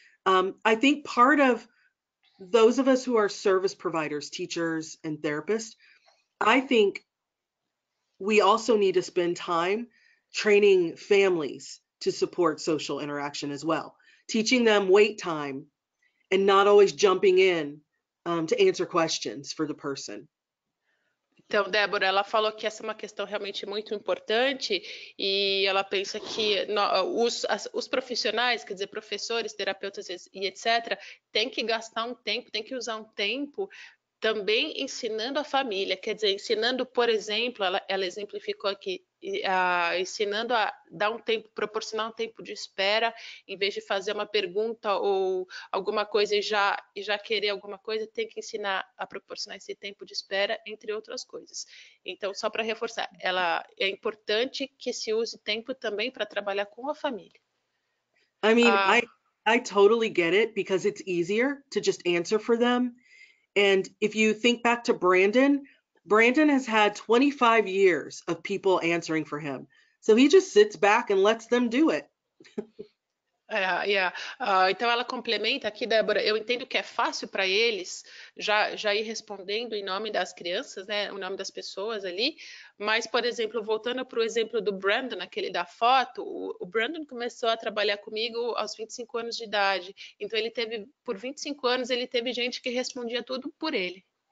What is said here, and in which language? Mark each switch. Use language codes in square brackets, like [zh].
[en] I think part of those of us who are service providers, teachers and therapists, I think we also need to spend time training families to support social interaction as well, teaching them wait time and not always jumping in to answer questions for the person. [pt] Então, Débora, ela falou que essa é uma questão realmente muito importante e ela pensa que os profissionais, quer dizer, professores, terapeutas e etc., têm que gastar um tempo, têm que usar um tempo também ensinando a família, quer dizer, ensinando, por exemplo, ela exemplificou aqui, ensinando a dar um tempo, proporcionar um tempo de espera, em vez de fazer uma pergunta ou alguma coisa e já querer alguma coisa, tem que ensinar a proporcionar esse tempo de espera, entre outras coisas. Então, só para reforçar, é importante que se use tempo também para trabalhar com a família. [en] I mean, I totally get it because it's easier to just answer for them. And if you think back to Brandon, Brandon has had 25 years of people answering for him. So he just sits back and lets them do it. [pt] Então ela complementa aqui, Débora, eu entendo que é fácil para eles já ir respondendo em nome das crianças, né, o nome das pessoas ali, mas, por exemplo, voltando para o exemplo do Brandon, aquele da foto, o Brandon começou a trabalhar comigo aos 25 anos de idade, então por 25 anos, ele teve gente que respondia tudo por ele.